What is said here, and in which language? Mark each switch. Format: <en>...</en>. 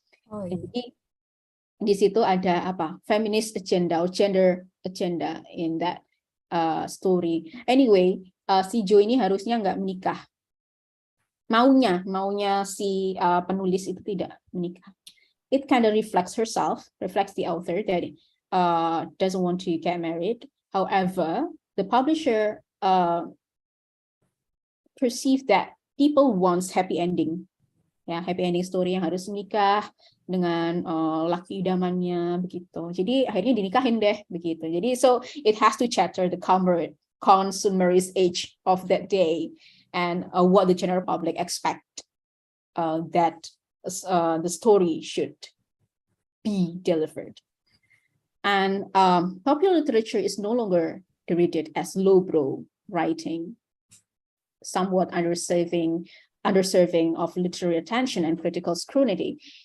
<id>Oh, iya. Jadi di situ ada apa</id> <en>feminist agenda or gender agenda in that story.</en> <id>Anyway, si Jo ini harusnya nggak menikah. Maunya si penulis itu tidak menikah.</id> <en>It kind of reflects the author that doesn't want to get married. However, the publisher perceived that people wants happy ending.</en> <id>Ya, happy ending story yang harus menikah dengan laki idamannya begitu. Jadi akhirnya dinikahin deh begitu.</id> <en>Jadi so it has to cater the consumerist age of that day and what the general public expect that the story should be delivered. And popular literature is no longer treated as lowbrow writing, somewhat underserving of literary attention and critical scrutiny.</en>